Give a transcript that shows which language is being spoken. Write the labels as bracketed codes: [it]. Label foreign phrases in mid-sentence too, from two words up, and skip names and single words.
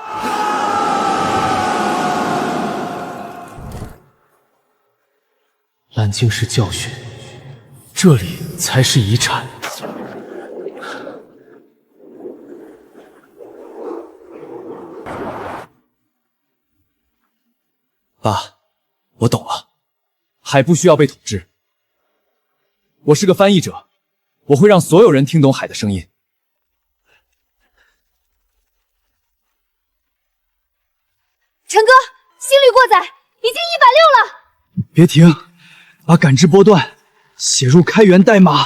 [zh] 蓝鲸是教訓，這裡才是遺產。爸，我懂了，海不需要被統治。我是個翻譯者，我會讓所有人聽懂海的聲音。陳哥，心率過載，已經160了。別停，把感知波段寫入開源代碼。